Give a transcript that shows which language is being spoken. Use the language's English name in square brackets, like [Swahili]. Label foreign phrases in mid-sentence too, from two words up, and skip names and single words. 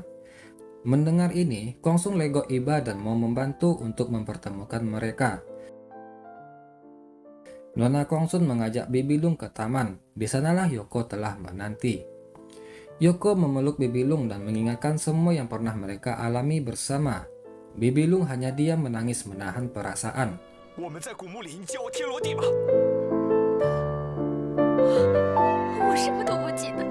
[Indonesian] Mendengar ini, Kong Sung legok iba dan mau membantu untuk mempertemukan mereka. Nona Kong Sun mengajak Bibi Lung ke taman. Di sanalah Yoko telah menanti. Yoko memeluk Bibi Lung dan mengingatkan semua yang pernah mereka alami bersama. Bibi Lung hanya diam menangis menahan perasaan. [Chinese] 我们在古墓里，你教我天罗地网。我什么都不记得。